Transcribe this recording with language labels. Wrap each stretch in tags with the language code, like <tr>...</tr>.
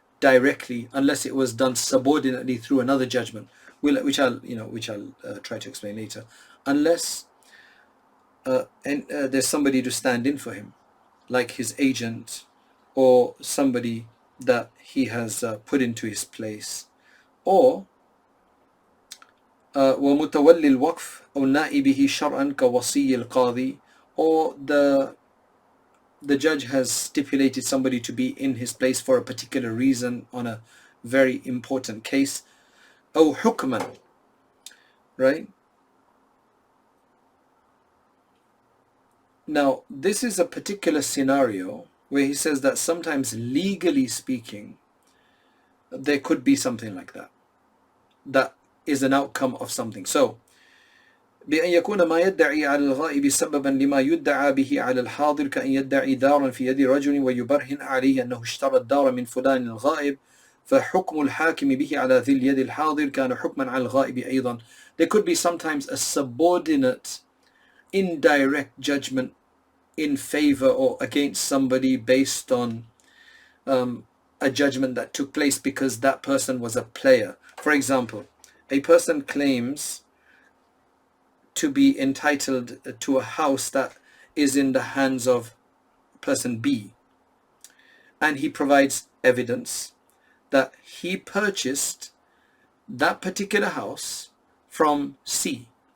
<en>directly unless it was done subordinately through another judgment, which I'll try to explain later, unless there's somebody to stand in for him, like his agent or somebody that he has put into his place, or</en> <ar>ومتولي الوقف أو نائبه شرعا كوصي القاضي,</ar> <en>or the judge has stipulated somebody to be in his place for a particular reason on a very important case.</en> <ar>أو حكما, right?</ar> <en>Now, this is a particular scenario where he says that sometimes, legally speaking, there could be something like that. That is an outcome of something. So,</en> <ar>بأن يكون ما يدعي على الغائب سببا لما يدعى به على الحاضر كأن يدعي دارا في يد رجل ويبرهن عليه أنه اشترى الدار من فلان الغائب فحكم الحاكم به على ذي اليد الحاضر كان حكما على الغائب أيضا.</ar> <en>There could be sometimes a subordinate, indirect judgment in favor or against somebody based on a judgment that took place because that person was a player. For example, a person claims to be entitled to a house that is in the hands of person B, and he provides evidence that he purchased that particular house from C.</en>